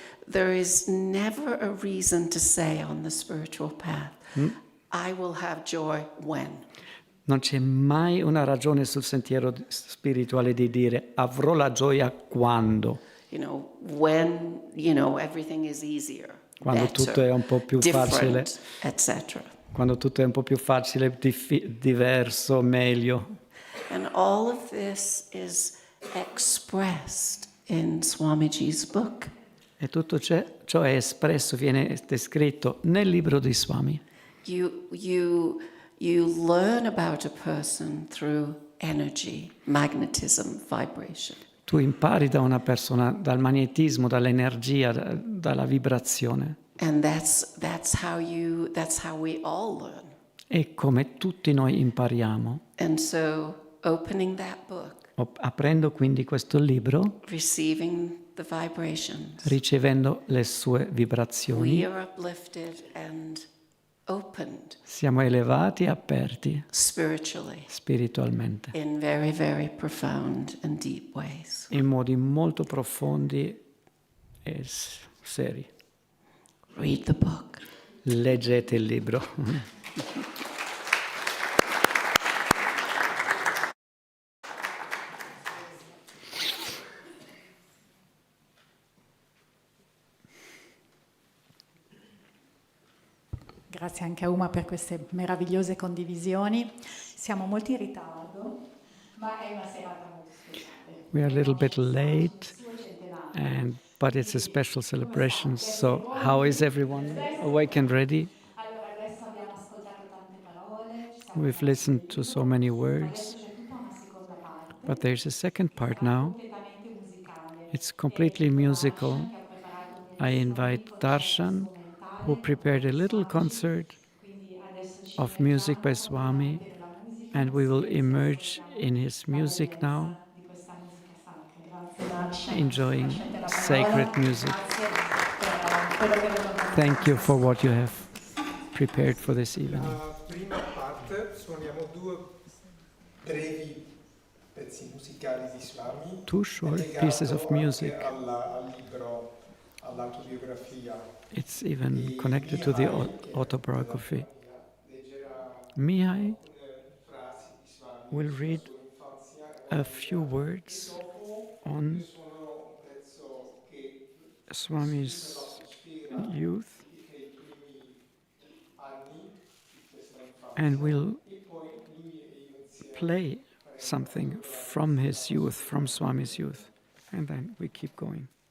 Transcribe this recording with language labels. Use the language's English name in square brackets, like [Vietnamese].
[English] There is never a reason to say on the spiritual path, I will have joy when. [Italian] Non c'è mai una ragione sul sentiero spirituale di dire avrò la gioia quando. [English] When, everything is easier. [Italian] Quando [English] better, [Italian] tutto è un po' più facile. [English] Etc. [Italian] Quando tutto è un po' più facile, diverso, meglio. [English] And all of this is expressed in Swamiji's book. [Italian] E tutto ciò è espresso, viene descritto nel libro di Swami. [English] You learn about a person through energy, magnetism, vibration. [Italian] Tu impari da una persona, dal magnetismo, dall'energia, dalla vibrazione. [English] And that's how we all learn. [Italian] E come tutti noi impariamo. [English] And so opening that book, [Italian] Aprendo quindi questo libro, [English] receiving the vibrations, [Italian] ricevendo le sue vibrazioni, [English] we are uplifted and opened [Italian] siamo elevati e aperti [English] spiritually [Italian] spiritualmente, [English] in very, very profound and deep ways. [Italian] in modi molto profondi e seri. [English] Read the book. [Italian] Leggete il libro. Grazie anche a Uma per queste meravigliose condivisioni. Siamo molto in ritardo, ma è una serata molto speciale. [English] We are a little bit late, but it's a special celebration. So how is everyone awake and ready? [Italian] Allora, adesso abbiamo ascoltato tante parole, ci siamo [English] We've listened to so many words, [Italian] c'è tutta una seconda parte. [English] but there's a second part now. [Italian] Completamente musicale. [English] It's completely musical. [Italian] Che ha preparato un [English] I invite Darshan, who prepared a little concert of music by Swami, and we will emerge in his music now, [Italian] di questa musica sacra. [English] enjoying sacred music. [Italian] Quello che avevo [English] Thank you for what you have prepared for this evening. [Italian] La prima parte suoniamo due brevi pezzi musicali di Swami, [English] Two short [Italian] legato [English] pieces of music. [Italian] anche al libro, all'autobiografia. [English] It's even connected to the autobiography. Mihai will read a few words on Swami's youth, and will play something from his youth, from Swami's youth, and then we keep going.